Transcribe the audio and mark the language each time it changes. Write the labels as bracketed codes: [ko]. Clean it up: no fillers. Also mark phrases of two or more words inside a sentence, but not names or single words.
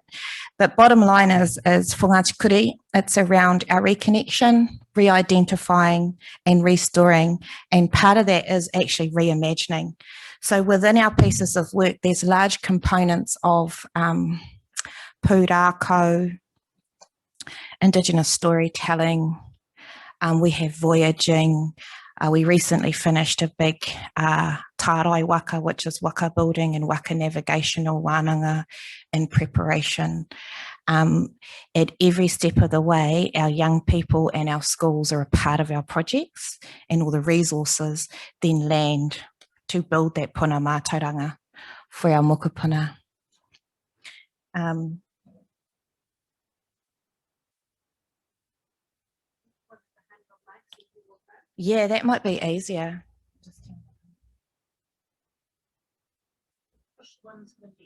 [en] But bottom line is for Ngāti Kuri, it's around our reconnection, re-identifying and restoring, and part of that is actually reimagining. So within our pieces of work, there's large components of pūrākau, Indigenous storytelling, we have voyaging. We recently finished a big [mi] tārai waka, [en] which is waka building and waka navigational wānanga in preparation. At every step of the way, our young people and our schools are a part of our projects, and all the resources then land to build that [mi] puna mātauranga [en] for our mokopuna. Yeah, that might be easier. Push one to the left.